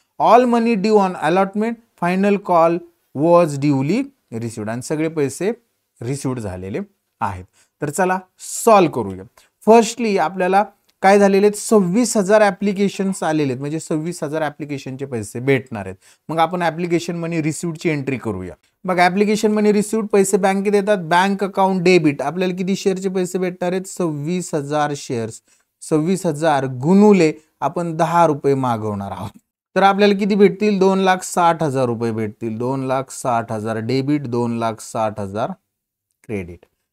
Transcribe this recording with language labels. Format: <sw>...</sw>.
<en>all money due on allotment final call was duly received,</en> <mr>आणि सगळे पैसे received झालेले आहेत। तर चला सॉल्व करूया। फर्स्टली आपल्याला काय झालेले आहेत 26,000 ॲप्लिकेशन्स आलेले आहेत, म्हणजे 26,000 ॲप्लिकेशनचे पैसे भेटणार आहेत। मग आपण ॲप्लिकेशन मनी रिसिव्डची एंट्री करूया। बघा ॲप्लिकेशन मनी रिसिव्ड पैसे बँकेत येतात, बँक अकाउंट डेबिट, आपल्याला किती शेअरचे पैसे भेटणार आहेत 26,000 शेअर्स, 26,000 गुणुले आपण 10 रुपये मागवणार आहोत, तर आपल्याला किती भेटतील 2,60,000 रुपये भेटतील। 2,60,000 डेबिट, 2,60,000 क्रेडिट।</mr>